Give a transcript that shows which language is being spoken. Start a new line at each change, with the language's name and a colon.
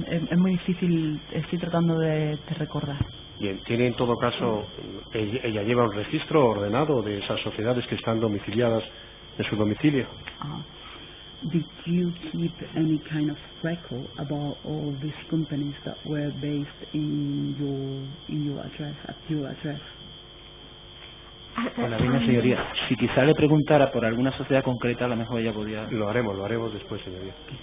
Spanish: Es muy difícil, estoy tratando de recordar. Bien, ¿tiene en todo caso, ella lleva un registro ordenado de esas sociedades que están domiciliadas en su domicilio?
English: Did you keep any kind of record about all these companies that were based in your address, at your address?
Spanish: Hola, bien, señoría. Si quizá le preguntara por alguna sociedad concreta, a lo mejor ella podría... Lo haremos después, señoría.